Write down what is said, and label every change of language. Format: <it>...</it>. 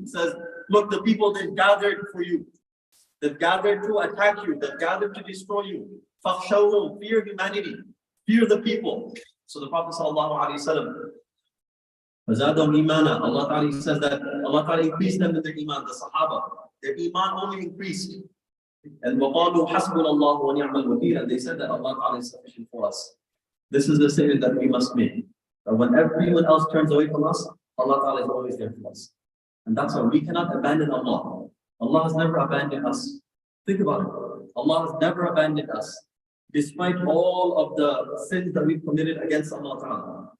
<en>He says, look, the people they've gathered for you. They've gathered to attack you. They've gathered to destroy you.</en> <ar>فَاخْشَوْهُمْ.</ar> <en>Fear humanity. Fear the people. So the Prophet ﷺ,</en> <ar>فَزَادَهُمْ إِيمَانًا.</ar> <en>Allah Ta'ala says that Allah Ta'ala increased them in their iman, the Sahaba. Their iman only increased. And</en> <ar>وَقَالُوا حَسْبُنَا اللَّهُ وَنِعْمَ الْوَكِيلُ.</ar> <en>And they said that Allah Ta'ala is sufficient for us. This is the statement that we must make. That when everyone else turns away from us, Allah Ta'ala is always there for us. And that's why we cannot abandon Allah. Allah has never abandoned us. Think about it. Allah has never abandoned us. Despite all of the sins that we've committed against Allah Ta'ala.</en>